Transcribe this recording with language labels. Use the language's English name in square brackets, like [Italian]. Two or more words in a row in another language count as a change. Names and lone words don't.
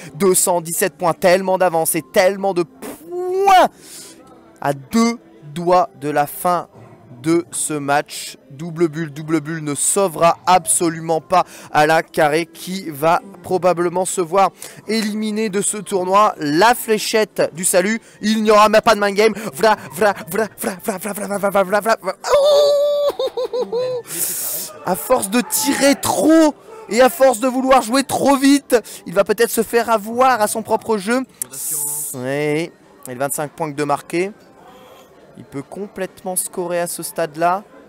[French] 217 points, tellement d'avance et tellement de points à 2 doigts de la fin de ce match. Double bulle ne sauvera absolument pas Alain Carré qui va probablement se voir éliminé de ce tournoi. La fléchette du salut, il n'y aura même pas de [English] mind game. Vra, vra, vra, vra, vra, vra, vra, vra, vra, vra, vra. [French] À force de tirer trop et à force de vouloir jouer trop vite, il va peut-être se faire avoir à son propre jeu. Oui, et 25 points que de marquer. Il peut complètement scorer à ce stade-là.